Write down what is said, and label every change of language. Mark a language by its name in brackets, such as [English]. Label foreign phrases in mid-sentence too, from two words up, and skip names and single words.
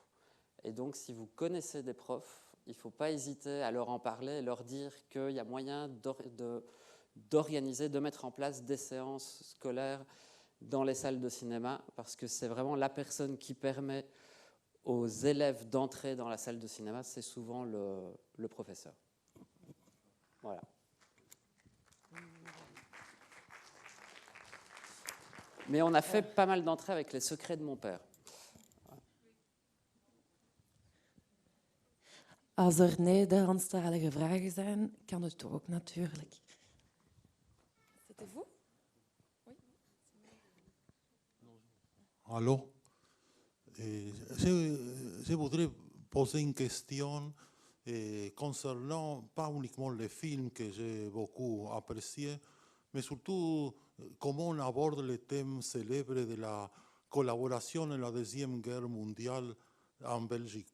[French] Et donc, si vous connaissez des profs, il ne faut pas hésiter à leur en parler et leur dire qu'il y a moyen d'organiser, de mettre en place des séances scolaires dans les salles de cinéma, parce que c'est vraiment la personne qui permet aux élèves d'entrer dans la salle de cinéma, c'est souvent le professeur. Voilà. Mais on a fait pas mal d'entrées avec Les Secrets de mon père. [Dutch] Als er Nederlandstalige vragen zijn, kan het ook natuurlijk. [French] C'était vous? Oui. Allô? Je voudrais poser une question concernant pas uniquement les films que j'ai beaucoup appréciés, mais surtout comment on aborde le thème célèbre de la collaboration dans la Deuxième Guerre mondiale en Belgique.